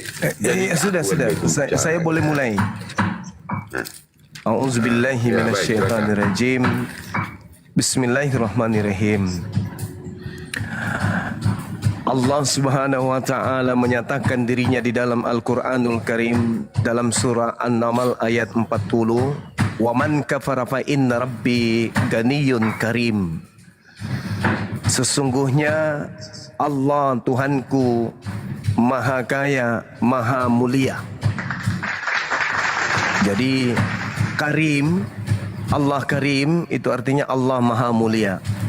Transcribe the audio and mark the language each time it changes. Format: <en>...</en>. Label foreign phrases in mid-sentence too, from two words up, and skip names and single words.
<id>Sudah. Saya boleh mulai. A'udzubillahi Ya,</id> <ar>من الشيطان الرجيم. بسم الله الرحمن الرحيم.</ar> <id>Allah</id> <ar>سبحانه وتعالى</ar> <id>menyatakan dirinya di dalam Al-Qur'anul Karim dalam surah An-Naml ayat 40,</id> <ar>"ومن كفر فإن ربي غني كريم."</ar> <id>Sesungguhnya Allah Tuhanku Maha Kaya, Maha Mulia. Jadi Karim, Allah Karim itu artinya Allah Maha Mulia.</id>